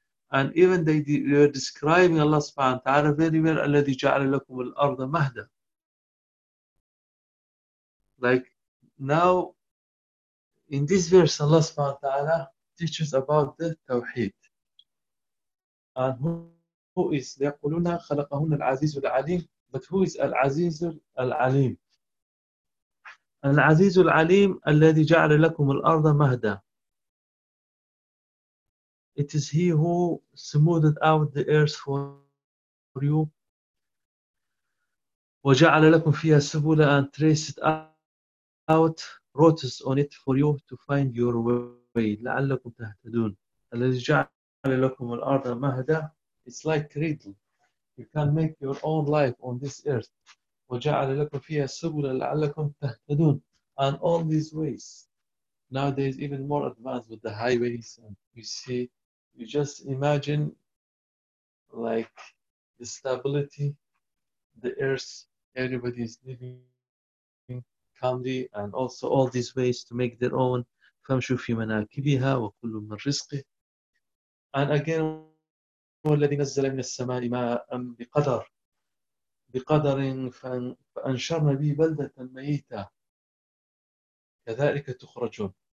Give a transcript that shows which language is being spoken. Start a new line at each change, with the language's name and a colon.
English: And even they were describing Allah subhanahu wa ta'ala very well,
Arabic: الَّذِي جَعَلَ لَكُمُ الْأَرْضَ مَهْدًا.
English: Like now, in this verse, Allah subhanahu wa ta'ala teaches about the Tawheed. And who is,
Arabic: لَيَقُولُنَا خَلَقَهُنَّ الْعَزِيزُ الْعَلِيمُ.
English: But who is
Arabic: الْعَزِيزُ الْعَلِيمُ? الْعَزِيزُ الْعَلِيمُ الَّذِي جَعَلَ لَكُمُ الْأَرْضَ مَهْدًا.
English: It is He who smoothed out the earth for you.
Arabic: وَجَعَلَ لَكُمْ فِيهَا سُبُولًا
English: and traced out roads on it for you to find your way.
Arabic: لَعَلَّكُمْ تَهْتَدُونَ الَّذِي جَعَلَ لَكُمُ الْأَرْضَ مَهْدًا.
English: It's like cradle. You can make your own life on this earth.
Arabic: وَجَعَلَ لَكُمْ فِيهَا سُبُولًا لَعَلَّكُمْ تَهْتَدُونَ.
English: And all these ways. Nowadays, even more advanced with the highways. And you see, you just imagine like the stability, the earth, everybody is living calmly, and also all these ways to make their own. فَمْشُوا فِي مَنَاكِبِهَا وَكُلُّ مَنْ رِزْقِهِ. And again, وَالَّذِي نَزَّلَ مِنَ السَّمَاءِ مَاءً بِقَدَرٍ فَأَنْشَرْنَا بِهِ بَلْدَةً مَيْتًا كَذَلِكَ تُخْرَجُونَ.